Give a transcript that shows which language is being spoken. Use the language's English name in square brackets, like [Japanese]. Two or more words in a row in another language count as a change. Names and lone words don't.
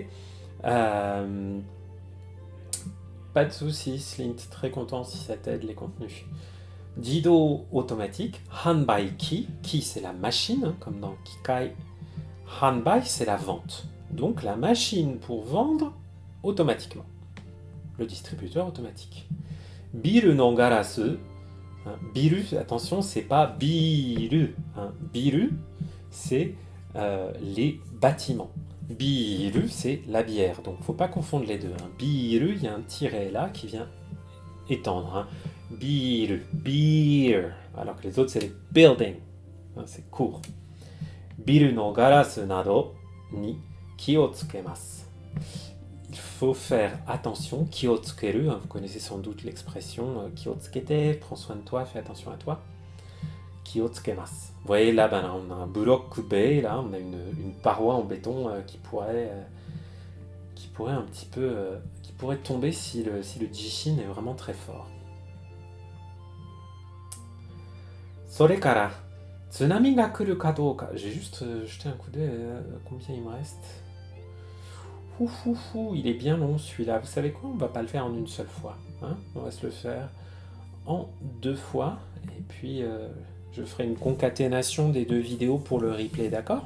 [French] Pas de soucis, Slint, très content si ça t'aide les contenus. Jidou automatique, Hanbaiki, ki c'est la machine, hein, comme dans Kikai. [Japanese] Hanbai, [French] c'est la vente. Donc la machine pour vendre automatiquement. Le distributeur automatique. [Japanese] ビルのガラス. [French] Hein, biru, attention, c'est pas biru. Hein. Biru, c'est les bâtiments. Biru, c'est la bière. Donc faut pas confondre les deux. Hein. Biru, il y a un tiret là qui vient étendre. Hein. Biru, beer. Alors que les autres, c'est les buildings. Hein, c'est court. [Japanese] ビルのガラスなどに気をつけます. [French] Il faut faire attention. [Japanese] 気をつける, [French] hein, vous connaissez sans doute l'expression [Japanese] 気をつけて, [French] prends soin de toi, fais attention à toi. [Japanese] 気をつけます. [French] Vous voyez là, ben, on a un burokkubei, là, on a une paroi en béton qui pourrait un petit peu, qui pourrait tomber si le jishin est vraiment très fort. [Japanese] Sorekara. 津波が来るかどうか. [French] J'ai juste jeté un coup d'œil à combien il me reste. Il est bien long celui-là. Vous savez quoi? On va pas le faire en une seule fois. Hein, on va se le faire en deux fois. Et puis je ferai une concaténation des deux vidéos pour le replay, d'accord?